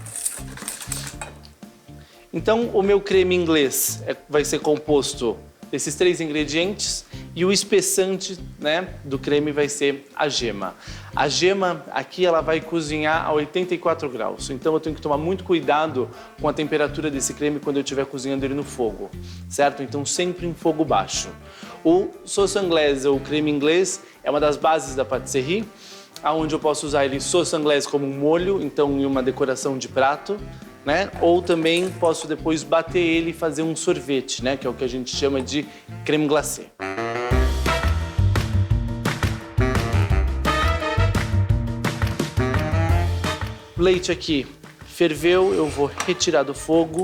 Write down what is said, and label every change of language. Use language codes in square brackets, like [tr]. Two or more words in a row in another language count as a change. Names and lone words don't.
[pt] Então, o meu creme inglês vai ser composto desses três ingredientes e o espessante, né, do creme vai ser a gema. A gema aqui ela vai cozinhar a 84 graus, então eu tenho que tomar muito cuidado com a temperatura desse creme quando eu estiver cozinhando ele no fogo, certo? Então sempre em fogo baixo. O [fr] sauce anglaise [pt] ou creme inglês é uma das bases da patisserie, onde eu posso usar ele [fr] sauce anglaise [pt] como um molho, então em uma decoração de prato, né? Ou também posso depois bater ele e fazer um sorvete, né? Que é o que a gente chama de [fr] creme glacé. [pt] O leite aqui ferveu, eu vou retirar do fogo.